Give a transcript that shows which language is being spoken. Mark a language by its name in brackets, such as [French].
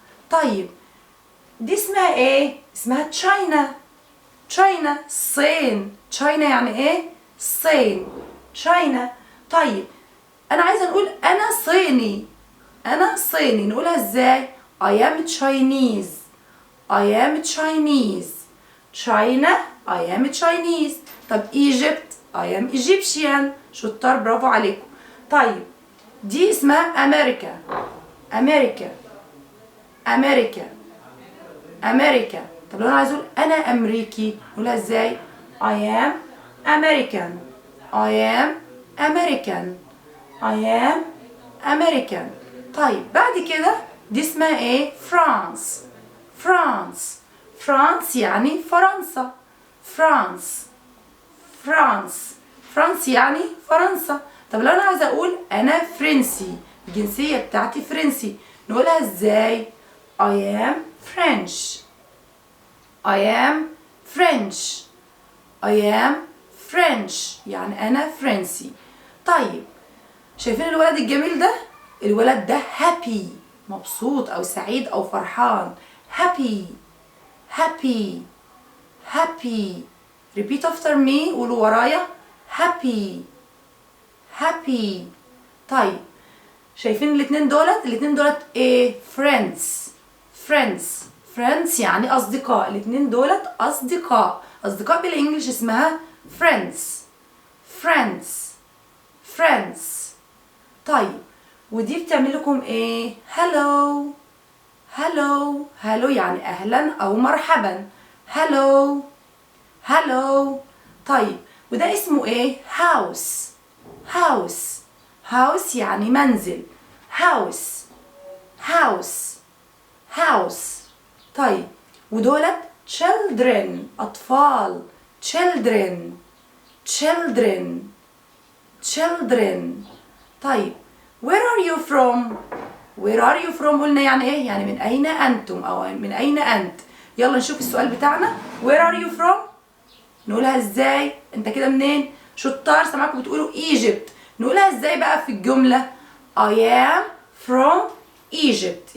[Arabic] طيب دي اسمها إيه؟ اسمها China. China الصين. China يعني إيه؟ الصين. China. طيب أنا عايزة نقول أنا صيني. أنا صيني نقولها إزاي؟ [English] I am Chinese. I am Chinese. China I am Chinese. طب Egypt I am Egyptian. [Arabic] شطار، برافو عليكم. طيب دي اسمها أمريكا. أمريكا. أمريكا. أمريكا. طب لو أنا عايز أقول أنا أمريكي نقولها إزاي؟ [English] I am American. I am American. I am American. [Arabic] طيب بعد كده دي اسمها ايه؟ فرانس. فرانس. فرانس يعني فرنسا. فرانس. فرانس. فرانس يعني فرنسا. طب لو انا عايزه اقول انا فرنسي، الجنسيه بتاعتي فرنسي، نقولها ازاي؟ [English] I am French. I am French. I am French [Arabic] يعني انا فرنسي. طيب شايفين الولد الجميل ده؟ الولد ده happy، مبسوط أو سعيد أو فرحان. [English] happy happy happy. repeat after me، [Arabic] قولوا ورايا. [English] happy happy. [Arabic] طيب شايفين الاتنين دولت ايه؟ friends friends friends يعني أصدقاء. الاتنين دولت أصدقاء بالإنجلش اسمها friends friends friends. طيب ودي بتعمل لكم ايه؟ hello hello hello يعني أهلا أو مرحبا. [English] hello hello. [Arabic] طيب وده اسمه ايه؟ house house house يعني منزل. [English] house house house. [Arabic] طيب ودولت children أطفال. [English] children children children. [Arabic] طيب [English] where are you from؟ [Arabic] where are you from قلنا يعني ايه؟ يعني من أين أنتم أو من أين أنت. يلا نشوف السؤال بتاعنا. [English] where are you from؟ [Arabic] نقولها ازاي؟ انت كده منين؟ شطار، سامعكم بتقولوا Egypt. نقولها ازاي بقى في الجملة؟ [English] I am from Egypt.